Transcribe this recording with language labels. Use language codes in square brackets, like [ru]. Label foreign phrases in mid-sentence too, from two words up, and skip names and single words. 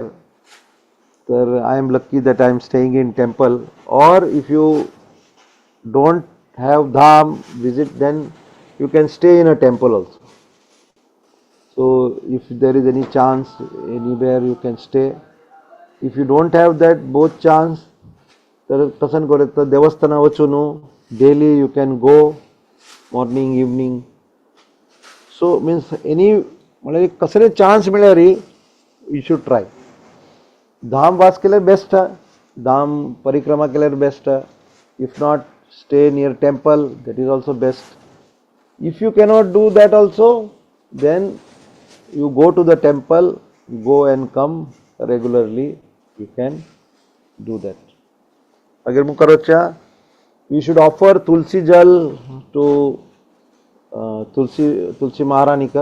[en] So I am lucky that I am staying in temple. Or if you don't have dham visit, then you can stay in a temple also. So if there is any chance anywhere you can stay. If you don't have that both chance, [kok] तर तसन करत देवस्थाना वचून [en] daily you can go morning evening. So means any [kok] म्हणजे कसले चान्स मिळ्यार [en] you should try. [kok] धाम वास केल्यार बेस्ट. धाम परिक्रमा केल्यार बेस्ट. [en] If not, stay near temple, that is also best. If you cannot do that also, then you go to the temple, go and come regularly. You can do that. Agar mukarocha, we should offer tulsi jal to tulsi Maharanika.